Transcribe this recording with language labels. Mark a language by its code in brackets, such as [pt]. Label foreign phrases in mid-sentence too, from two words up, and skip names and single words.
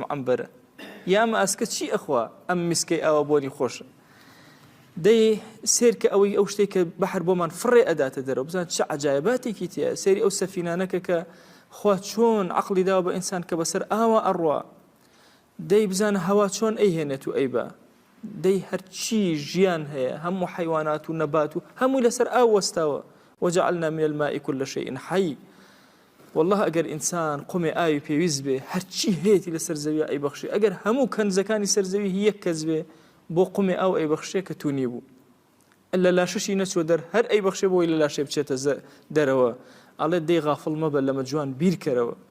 [ckb] ئەم عەمبەرە یا ئەم ئاسکە چی ئەخوا ئەم میسکەی ئەوە بۆنی خۆشە دەی سێرکە ئەوەی ئەو شتێک کە بەحر بۆمان فڕێ ئەداتە دەرەوە بزان چه عجایباتێکی تایە سێری ئەو سەفینانەکە کە خوا چۆن عەقڵی داوە بە ئینسان کە بەسەر ئاوا ئەڕوا دەی بزانە هەوا چۆن ئەیهێنێت و ئەیبا دەی هەرچی ژیان هەیە هەموو حیوانات و نەبات و هەمووی لەسەر ئاو وەستاوە [ar] وجعلنا من الماء كل شيء حي [ckb] والله ئەگەر ئینسان قومێ ئاوی پێویست بێ هەرچی هەیەی لەسەر زەوی ئەیبەخشێ ئەگەر هەموو کەنزەکانی سەرزەوی یەک کەس بێ بۆ قومێ ئاو ئەیبەخشێ کە توونی بوو ئەلە لاشەشی نەچوە دەر هەر ئەیبەخشێ بۆی لە لاشێ بچێتە دەرەوە ئەڵێ دەی غافڵ مەبە لەمە جوان بیرکەرەوە